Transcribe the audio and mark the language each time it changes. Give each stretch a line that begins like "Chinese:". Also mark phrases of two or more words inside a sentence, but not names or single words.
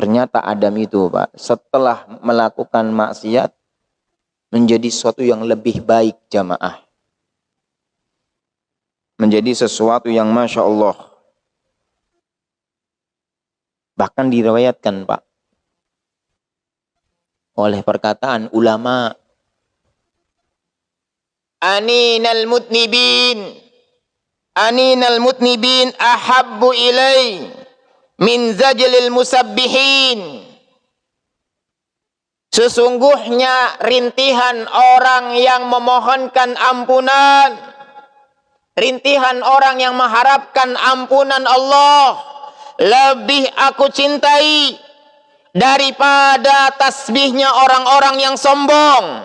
Indonesian: Ternyata Adam itu, Pak, setelah melakukan maksiat menjadi sesuatu yang lebih baik, jamaah. Menjadi sesuatu yang
Arabic: ما شاء الله.
Indonesian: Bahkan diriwayatkan, Pak, oleh perkataan ulama,
Arabic: أنين المذنبين أحب إلي من زجل المسبحين.
Indonesian: Sesungguhnya rintihan orang yang memohonkan ampunan, rintihan orang yang mengharapkan ampunan Allah, lebih aku cintai daripada tasbihnya orang-orang yang sombong.